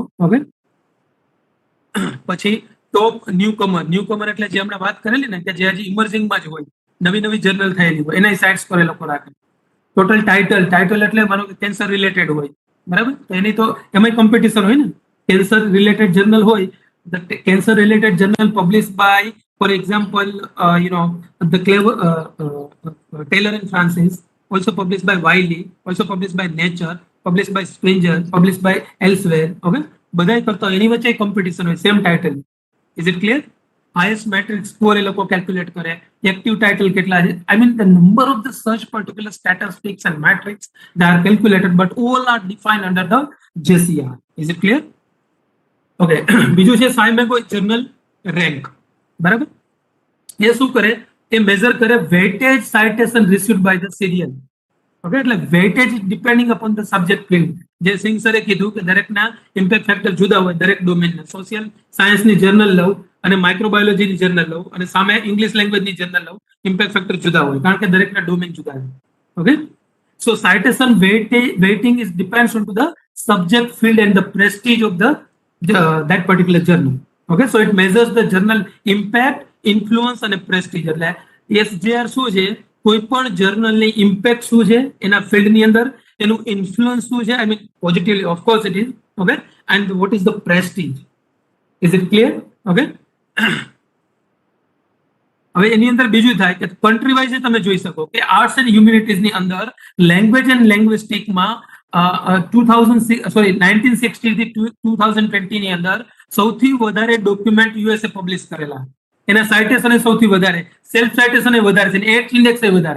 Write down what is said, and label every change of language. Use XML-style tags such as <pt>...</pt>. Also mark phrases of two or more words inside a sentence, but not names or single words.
<gu>ઓકે, પછી</gu> <en>top newcomer</en> <gu>એટલે જે હમણાં વાત કરેલી ને કે જે હજી ઇમર્જિંગમાં જ હોય, નવી નવી જર્નલ થયેલી હોય, એના</gu> <en>cite score</en> <gu>એ લોકો રાખે.</gu> <en>total title</en> <gu>એટલે માનો કે</gu> <en>cancer related</en> <gu>હોય, બરાબર, તો એની તો એમાં કોમ્પિટિશન હોય ને.</gu> <en>cancer related journal હોય, the cancer related journal publish by, for example, the Taylor and Francis, also published by Wiley, also published by Nature, published by Springer, published by Elsewhere.</en> <gu>Okay, બધાય કરતા હોય, એની વચ્ચે કોમ્પિટિશન હોય,</gu> <en>same title. is it clear? highest matrix score</en> <gu>એ લોકો calculate કરે,</gu> <en>active title</en> <gu>કેટલા છે,</gu> <en>I mean the number of the such particular statistics and matrix they are calculated, but all are defined under the JCR. Is it clear?</en> <gu>Okay, બીજું છે સાયમેગો જર્નલ રેન્ક, બરાબર. એ શું કરે, એ મેઝર કરે</gu> <en>weightage citation received by the serial. Okay, એટલે weightage depending upon the subject field.</en> <gu>જે સિંગ સરે કીધું કે દરેકના</gu> <en>impact factor</en> <gu>જુદા હોય, દરેક ડોમેનના. સોશિયલ સાયન્સની જર્નલ લઉં અને માઇક્રોબાયોલોજીની જર્નલ લઉં અને સામે ઇંગ્લિશ લેંગ્વેજની જર્નલ લઉં,</gu> <en>impact factor</en> <gu>જુદા હોય કારણ કે દરેકના ડોમેન જુદા છે.</gu> <en>okay, so citation weighting is depends on to the subject field and the prestige of the that particular journal. Okay, so it measures the journal impact, influence અને prestige.</en> <gu>એટલે SJR શું છે, કોઈ પણ જર્નલની ઇમ્પેક્ટ શું છે એના ફિલ્ડની અંદર, એનું ઇન્ફ્લુઅન્સ શું છે,</gu> <en>I mean positively of course it is. Okay, and what is the prestige. Is it clear?</en> <gu>Okay, હવે એની અંદર બીજું થાય કે</gu> <en>country wise</en> <gu>તમે જોઈ શકો કે આર્ટ્સ એન્ડ હ્યુમેનિટીઝની અંદર લેંગ્વેજ એન્ડ લેંગ્વિસ્ટિકમાં 1960 થી 2020 ની અંદર સૌથી વધારે ડોક્યુમેન્ટ યુએસએ પબ્લિશ કરેલા, એના સાઇટેશન સૌથી વધારે,</gu> <en>self citation</en> <gu>વધારે છે,</gu> <en>h index</en> <gu>વધારે.</gu>